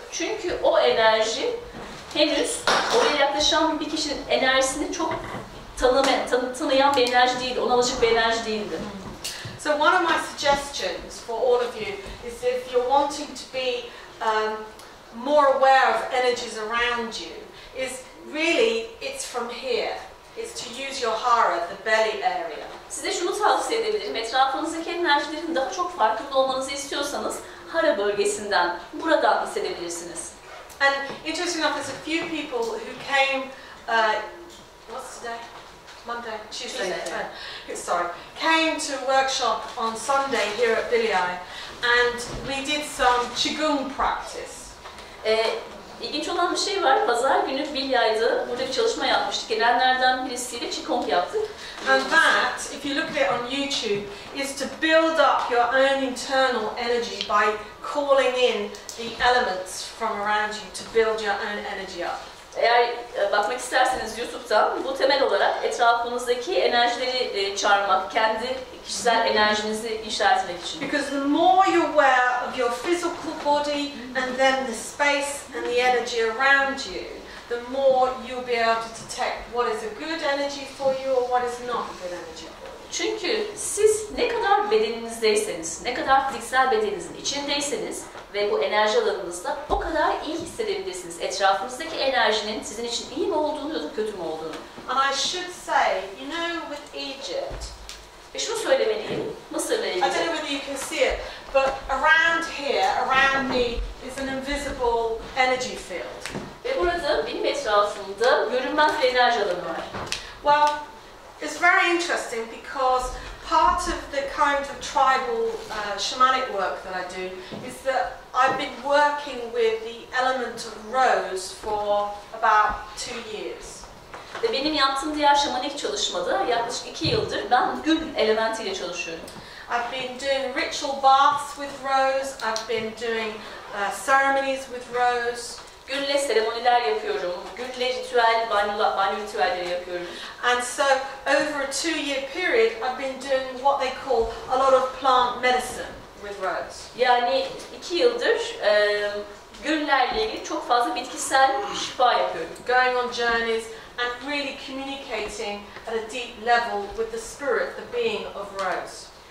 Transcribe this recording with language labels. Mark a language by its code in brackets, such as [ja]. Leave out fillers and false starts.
[tr] Çünkü o enerji henüz oraya yaklaşan bir kişinin enerjisini çok tanıyan bir enerji değildi, ona alışık bir enerji değildi. [en] So one of my suggestions for all of you is if you're wanting to be more aware of energies around you, is really it's from here. It's to use your hara, the belly area. [tr] Size şunu tavsiye edebilirim. Etrafınızdaki enerjilerin daha çok farkında olmanızı istiyorsanız hara bölgesinden, buradan hissedebilirsiniz. [en] And interesting enough, there's a few people who came, what's today? Monday, Tuesday. Sorry, came to a workshop on Sunday here at Billy, and we did some qigong practice. [tr] İlginç olan bir şey var. Pazar günü Bilya'da burada bir çalışma yapmıştık. Gelenlerden birisiyle qigong yaptık. [en] And that, if you look at it on YouTube, is to build up your own internal energy by calling in the elements from around you to build your own energy up. [tr] Eğer bakmak isterseniz YouTube'dan bu temel olarak etrafınızdaki enerjileri çağırmak, kendi kişisel enerjinizi inşa etmek için. [en] Because the more you're aware of your physical body and then the space and the energy around you, the more you'll be able to detect what is a good energy for you or what is not a good energy for you. [tr] Çünkü siz ne kadar bedeninizdeyseniz, ne kadar fiziksel bedeninizin içindeyseniz ve bu enerji alanınızda o kadar iyi hissedebilirsiniz. Etrafınızdaki enerjinin sizin için iyi mi olduğunu ya da kötü mü olduğunu. [en] And I should say, you know, with Egypt, [tr] ve şunu söylemeliyim, Mısır'la ilgili. [en] I don't know whether you can see it, but around here, around me, is an invisible energy field. [tr] Ve burada benim etrafımda görünmez bir enerji alanı var. [en] Well, it's very interesting because part of the kind of tribal shamanic work that I do is that I've been working with the element of rose for about 2 years. [tr] Ve benim yaptığım diğer şamanik çalışmada yaklaşık 2 yıldır ben gül elementiyle çalışıyorum. [en] I've been doing ritual baths with rose, I've been doing ceremonies with rose. [tr] Gülle seremoniler yapıyorum, gülle ritüel, banyo ritüelleri yapıyorum. [en] And so, over a 2-year period, I've been doing what they call a lot of plant medicine with rose. [tr] Yani 2 yıldır güllerle ilgili çok fazla bitkisel şifa yapıyorum. [en] Going on journeys and really communicating at a deep level with the spirit, the being of rose.